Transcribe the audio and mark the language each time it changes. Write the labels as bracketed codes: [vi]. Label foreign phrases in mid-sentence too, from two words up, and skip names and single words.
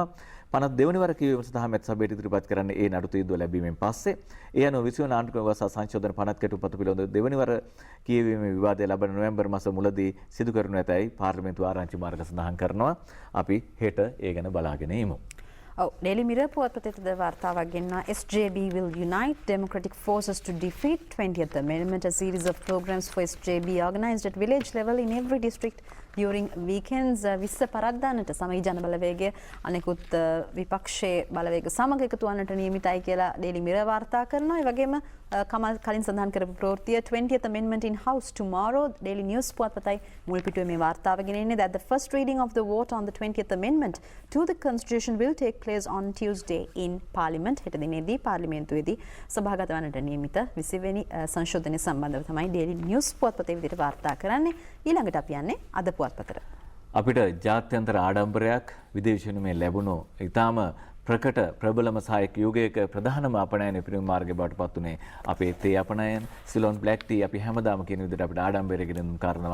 [si] පනත් දෙවනි වර කියවීම සඳහා මෙත් සභාවට ඉදිරිපත් කරන්නේ ඒ නඩු තීන්දුව ලැබීමෙන් පස්සේ. ඒ අනුව 20 වන ආණ්ඩුක්‍රම ව්‍යවස්ථා සංශෝධන පනත් කෙටුම්පත පිළිබඳ දෙවනි වර කියවීමේ විවාදය ලබන නොවැම්බර් මාස මුලදී සිදු කරනු ඇතැයි පාර්ලිමේන්තු ආරංචි මාර්ග සඳහන් කරනවා. අපි හෙට ඒ ගැන බලාගෙන ඉමු. [en] Daily Mirror [si] පුවත්පතේ වාර්තාවක් ගෙන්නා [en] SJB will unite democratic forces to defeat 20th Amendment. A series of programs for SJB organized at village level in every district during weekends. [si] විස්ස පරද්දානට සමගි ජනබලවේගය අනෙකුත් විපක්ෂයේ බලවේග සමග එකතු වන්නට නියමිතයි කියලා Daily Mirror වාර්තා කරනවා. ඒ වගේම කමල් කලින් සඳහන් කරපු ප්‍රවෘත්තිය [en] 20th Amendment in House tomorrow. Daily News [si] පුවත්පතයි මුල් පිටුවේ මේ වාර්තාව ගෙනෙන්නේ [en] that the first reading of the vote on the 20th Amendment to the Constitution will take place on Tuesday in Parliament. [si] හෙට දිනේදී පාර්ලිමේන්තුවේදී සභාගත වන්නට නියමිත 20 වෙනි සංශෝධනය සම්බන්ධව තමයි Daily News පුවත්පතේ විදිහට වාර්තා කරන්නේ. ඊළඟට අපි යන්නේ අද පුවත්පතට. අපිට ජාත්‍යන්තර ආඩම්බරයක් විදේශ විනිමය ලැබුණු ඊටාම ප්‍රකට ප්‍රබලම සහායක යුගයක ප්‍රධානම අපනයන පිරිමි මාර්ගය බවට පත් වුණේ අපේ තේ අපනයන සිලොන් බ්ලැක් ටී අපි හැමදාම කියන විදිහට අපිට ආඩම්බරයකින් කරනවා.